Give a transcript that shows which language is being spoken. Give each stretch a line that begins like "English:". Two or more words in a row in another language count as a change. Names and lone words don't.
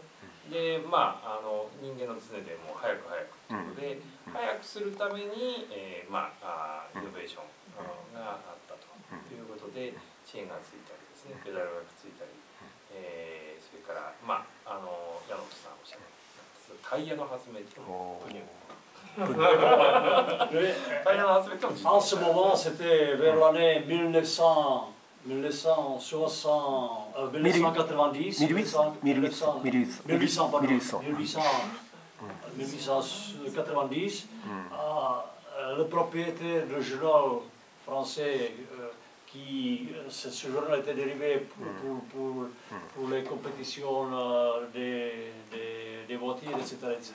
Japanese: で人間の常でもう早くということで、早くするためにイノベーションがあったということで、チェーンがついたりですね、ペダルがくっついたり、それから矢野さんおっしゃるタイヤの発明っていうのもタイヤの発明っていうのも
French: En ce moment, c'était vers l'année 1960, 1990, 1890, le propriétaire du journal français, ce journal était dérivé pour les compétitions des voitures, etc.